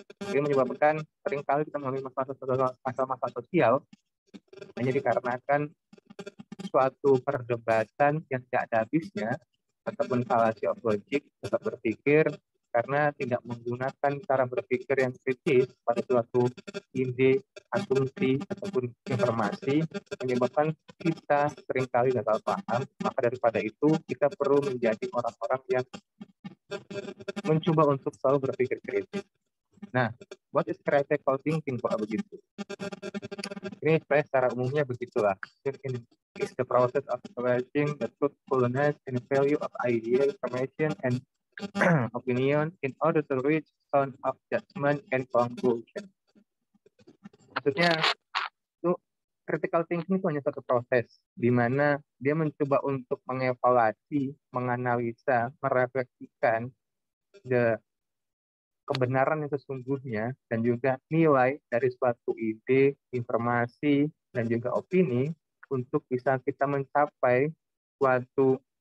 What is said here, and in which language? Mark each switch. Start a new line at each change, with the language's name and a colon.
Indonesian: Ini menyebabkan seringkali kita mengalami masalah sosial hanya dikarenakan suatu perdebatan yang tidak ada habisnya ataupun
English: fallacy of logic,
Indonesian: tetap berpikir karena tidak menggunakan cara berpikir yang kritis pada suatu ide, asumsi ataupun informasi, menyebabkan kita seringkali gagal paham. Maka daripada itu kita perlu menjadi orang-orang yang mencoba untuk selalu berpikir kritis.
English: Nah, what is critical thinking
Indonesian: kalau begitu? Ini secara umumnya begitulah.
English: Is the process of evaluating the truthfulness and value of idea, information, and opinion in order to reach sound of judgment and conclusion.
Indonesian: Maksudnya, itu critical thinking itu hanya satu proses di mana dia mencoba untuk mengevaluasi, menganalisa, merefleksikan kebenaran yang sesungguhnya dan juga nilai dari suatu ide, informasi, dan juga opini untuk bisa kita mencapai suatu